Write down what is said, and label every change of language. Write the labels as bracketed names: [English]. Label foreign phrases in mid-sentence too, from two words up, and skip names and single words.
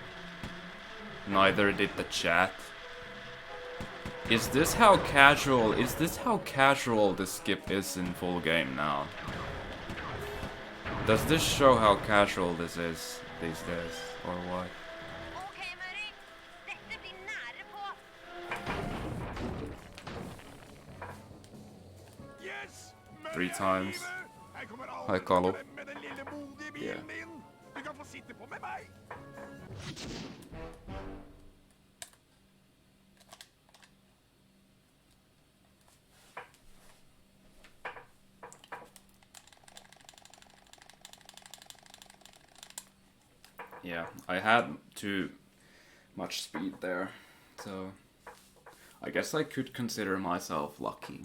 [English] Neither did the chat. Is this how casual the skip is in full game now? Does this show how casual this is these days, or what? [Norwegian] Ok, Murray. Dette blir nære på. [English] Yes! 3 times. [Norwegian] Her kommer [English] Hi, Carlo. [Norwegian] med den lille modige bilen [English] Yeah. [Norwegian] din. Du kan få sitte på med meg. [English] Yeah, I had too much speed there, so I guess I could consider myself lucky.